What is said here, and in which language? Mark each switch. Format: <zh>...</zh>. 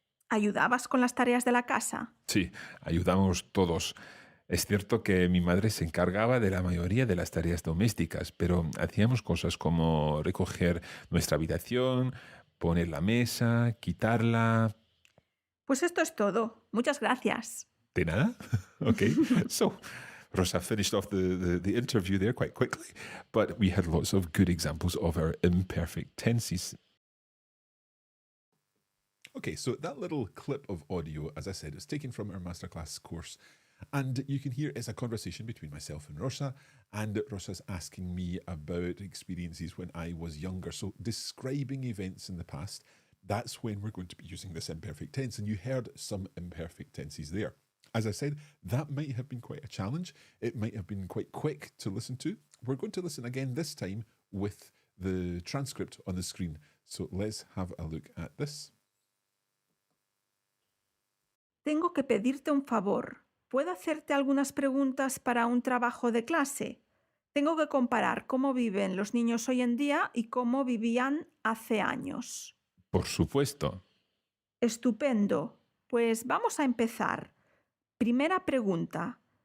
<es>¿Ayudabas con las tareas de la casa? Sí, ayudamos todos. Es cierto que mi madre se encargaba de la mayoría de las tareas domésticas, pero hacíamos cosas como recoger nuestra habitación, poner la mesa, quitarla. Pues esto es todo. Muchas gracias. De nada?</es> <en>Okay. So Rosa finished off the interview there quite quickly, but we had lots of good examples of our imperfect tenses. Okay, so that little clip of audio, as I said, is taken from our Masterclass course. And you can hear it's a conversation between myself and Rosa. And Rosa's asking me about experiences when I was younger. So, describing events in the past, that's when we're going to be using this imperfect tense. And you heard some imperfect tenses there. As I said, that might have been quite a challenge. It might have been quite quick to listen to. We're going to listen again this time with the transcript on the screen. So, let's have a look at this.</en> <es>Tengo que pedirte un favor. ¿Puedo hacerte algunas preguntas para un trabajo de clase? Tengo que comparar cómo viven los niños hoy en día y cómo vivían hace años. Por supuesto. Estupendo. Pues vamos a empezar. Primera pregunta.</es>